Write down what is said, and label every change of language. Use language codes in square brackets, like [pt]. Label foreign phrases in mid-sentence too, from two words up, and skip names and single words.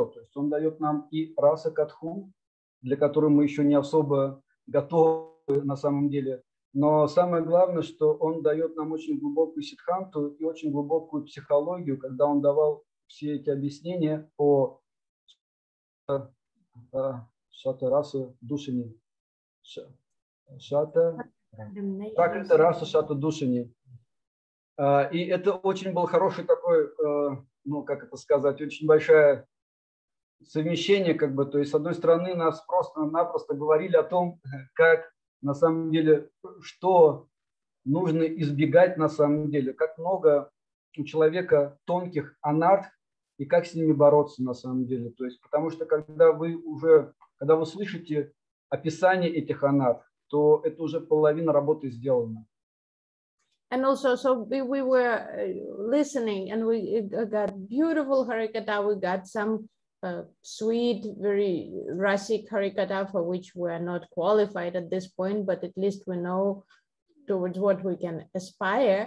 [ru] То есть он дает нам и [sa] रस कथा, [ru] для которой мы еще не особо готовы на самом деле. Но самое главное, что он дает нам очень глубокую сиддханту и очень глубокую психологию, когда он давал все эти объяснения по [sa] शत रस दूषिणी. प्राकृत रस शत दूषिणी. [ru] И это очень был хороший такой, ну как это сказать, очень большое совмещение, как бы. То есть с одной стороны нас просто-напросто говорили о том, как на самом деле, что нужно избегать на самом деле, как много у человека тонких анарх и как с ними бороться на самом деле. То есть, потому что когда вы слышите описание этих анарх, то это уже половина работы сделана. [en] And also, so we were listening, and we got beautiful Harikatha. We got some sweet, very rasic Harikatha for which we are not qualified at this point, but at least we know towards what we can aspire.